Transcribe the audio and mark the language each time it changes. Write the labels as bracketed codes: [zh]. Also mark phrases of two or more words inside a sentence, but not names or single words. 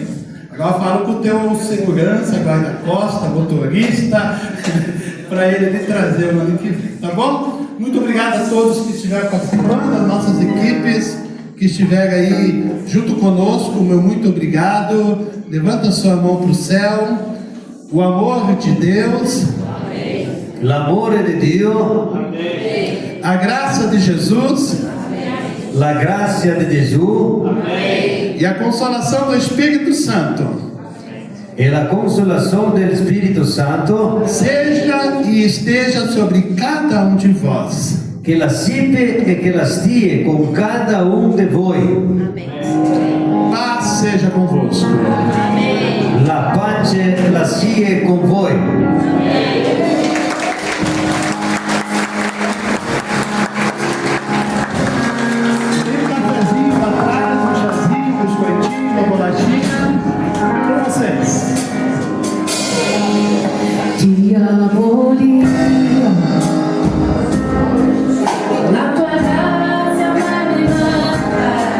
[pt] Agora falo com o teu segurança, guarda-costa, motorista, para ele me trazer o ano que vem, tá bom? Muito obrigado a todos que estiveram participando, as nossas equipes que estiveram aí junto conosco, meu muito obrigado. Levanta sua mão para o céu. O amor de Deus, [it] l'amore di Dio, [pt] a graça de Jesus, [it] la grazia di Gesù [pt] e a consolação do Espírito Santo [it] e la consolação del Spirito Santo [pt] seja e esteja sobre cada um de vós. [it] che la sipe e che la stie con cada un di voi. [pt] Paz seja convosco. [it] La pace la sia con voi. [pt] Tem um cafezinho lá atrás, um chazinho, um biscoitinho, uma bolachinha para vocês. [it] Ti amo Dio, la tua grazia mi manca,